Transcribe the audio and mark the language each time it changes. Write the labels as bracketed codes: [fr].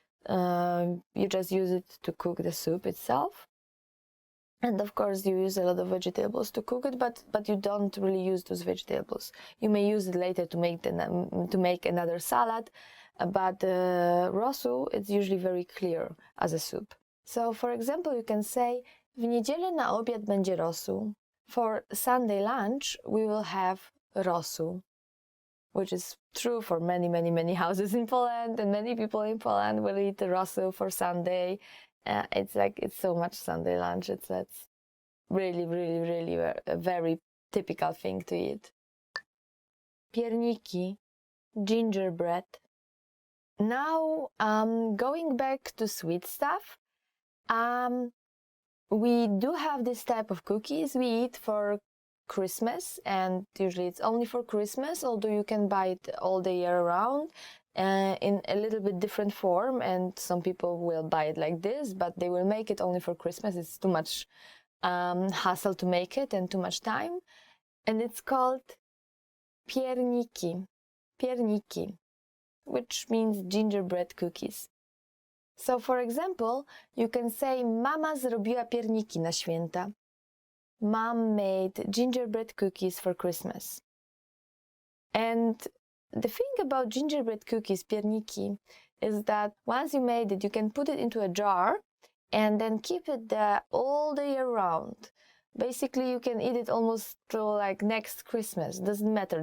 [en] You just use it to cook the soup itself. And of course, you use a lot of vegetables to cook it, but you don't really use those vegetables. You may use it later to make another salad, but rosół, it's usually very clear as a soup. So, for example, you can say, [pl] w niedzielę na obiad będzie rosół. [en] For Sunday lunch, we will have rosół, which is true for many, many, many houses in Poland, and many people in Poland will eat rosół for Sunday. It's so much Sunday lunch. It's really, really, really a very typical thing to eat. Pierniki, gingerbread. Now, going back to sweet stuff, we do have this type of cookies we eat for Christmas, and usually it's only for Christmas, although you can buy it all the year around. In a little bit different form, and some people will buy it like this, but they will make it only for Christmas. It's too much hassle to make it and too much time. And it's called pierniki, which means gingerbread cookies. So, for example, you can say, [pl] mama zrobiła pierniki na święta. [en] Mom made gingerbread cookies for Christmas. And the thing about gingerbread cookies, pierniki, is that once you made it, you can put it into a jar and then keep it there all the year round. Basically, you can eat it almost till like next Christmas. Doesn't matter.